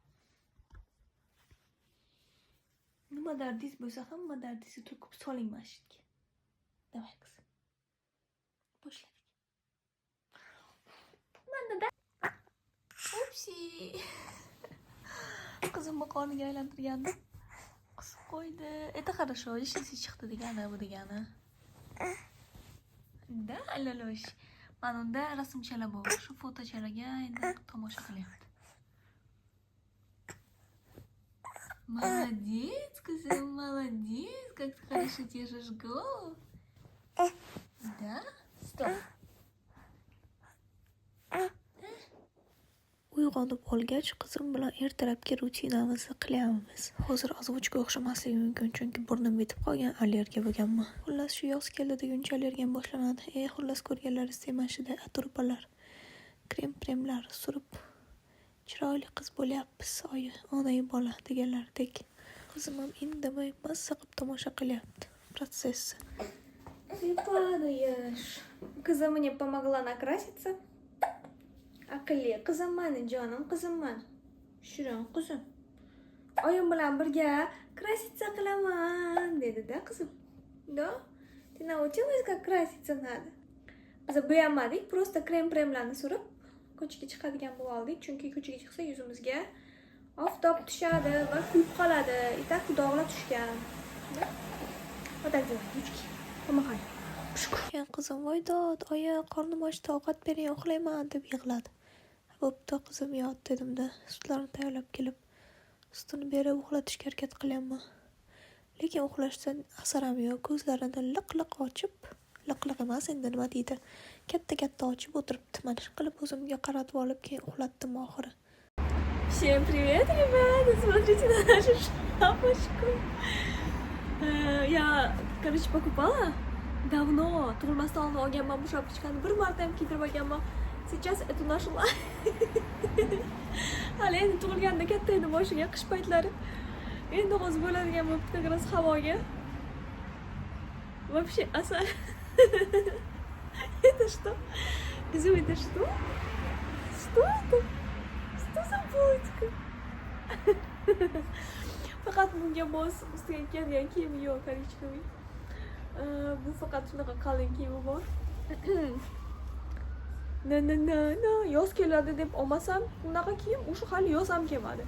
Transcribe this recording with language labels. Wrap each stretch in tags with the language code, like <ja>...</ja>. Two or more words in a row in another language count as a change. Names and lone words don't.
<uz>Nima dardingiz bo'lsa hamma dardingizni to'kib soling mashitga. Davay qizim. Boshladik. Manda Upsi. Qizimni qorniga aylantirgandim. Qisib qo'ydi.</uz> <ru>Это хорошо,</ru> <uz>ishisi chiqdi degani bu degani. Da, Lalosh. Mana unda rasmchalar bor. Shu fotochalarga endi tomosha qilyapti.</uz> <ru>Молодец, кızım, молодец. Как ты хорошо держишь голову. Да? Стоп.</ru> <uz>Uyg'onib olgach, qizim bilan ertalabki rutinamizni qilyapmiz. Hozir ozvochga o'xshamasligi mumkin, chunki burnim bitib qolgan, allergiya bo'lganman. Xullas, shu yoz keldi deguncha allergiyam boshlanadi. Xullas, ko'rganlaringizdek mana shunday atirpalar, krem-premlar surib chiroyli qiz bo'lyapmiz. Oyi, onai bola deganlardek. Qizim ham indamay mazza qilib tomosha qilyapti protsessni.</uz> <ru>Ты падаешь. Кызым мне помогла накраситься.</ru> <uz>Aqlli qizim mani, jonim qizim mani. Shirin qizim. Oyim bilan birga krasitsa qilaman dedi-da qizim.</uz> <ru>Да? Ты научилась как краситься надо?</ru> <uz>Biz bo'yamadik, просто krem-premlarni surib ko'chaga chiqadigan bo'lib oldik, chunki ko'chaga chiqsa yuzimizga oftob tushadi va kuyib qoladi.</uz> <ru>И так</ru> <uz>dog'lar tushgan.</uz> <ru>Вот так делай, ручки. Помогай.</ru> <uz>Keyin qizim voydod, oyi, qornim ochdi, ovqat bering, uxlayman deb yig'ladi. Bo'pti, qizim yot dedim-da, sutlarni tayyorlab kelib, sutini berib uxlatishga harakat qilyapman. Lekin uxlashdan asar ham yo'q, ko'zlarini liq-liq ochib, liq-liq emas, endi nima deydi, katta-katta ochib o'tiribdi. Mana shu qilib o'zimga qaratib olib, keyin uxlatdim oxiri.</uz> <ru>Всем привет, ребята! Смотрите на нашу шапочку. Я, короче, покупала давно,</ru> <uz>tug'ilmasdan oldin olganman bu shapочкani, bir marta ham kiydirib olganman.</uz> <ru>Сейчас эту нашла.</ru> <uz>Hali endi tug'ilganda katta edi boshiga, qish paytlari. Endi hozir bo'ladigan bo'libdi gras havoga.</uz> <ru>Вообще asar. Это что? Кызым, это что? Что это? Что за булочка?</ru> <uz>Faqat bunga mos ustiga kelgan kiyim yo'q, korичневый. Bu faqat shunaqa qalin kiyimi bor. No, yoz keladi deb olmasam, bunaqa kiyim o'sha hali yoz ham kelmadi.</uz>